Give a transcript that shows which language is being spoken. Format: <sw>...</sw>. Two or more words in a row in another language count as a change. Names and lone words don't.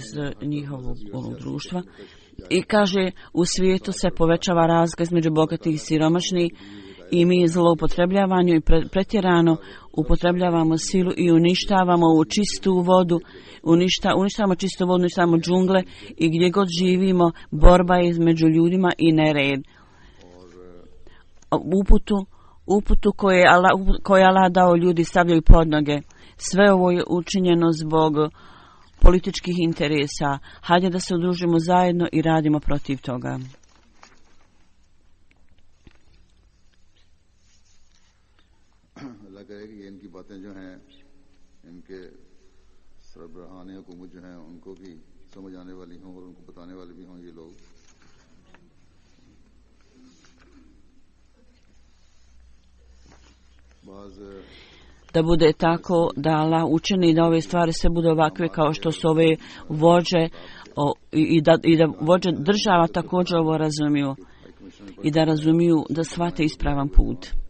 <bs>njihovog društva i kaže, u svijetu se povećava razlika između bogatih i siromašnih i mi zloupotrebljavamo i pretjerano upotrebljavamo silu i uništavamo u čistu vodu, uništavamo čistu vodu, uništavamo džungle i gdje god živimo borba je između ljudima i nered. Uputu koje Allah dao ljudi stavljaju pod noge. Sve ovo je učinjeno zbog političkih interesa. Hajde da se udružimo zajedno i radimo protiv toga.</bs> <ur>باتیں جو ہیں انکے سربراہان حکومت جو ہیں انکو بھی سمجھ آنے والی ہوں اور انکو بتانے والے بھی ہوں یہ لوگ.</ur> <bs>Da bude tako da Allah učini da ove stvari se budu ovakve kao što su ove vođe i da vođe država također ovo razumiju i da razumiju da shvate ispravan put.</bs>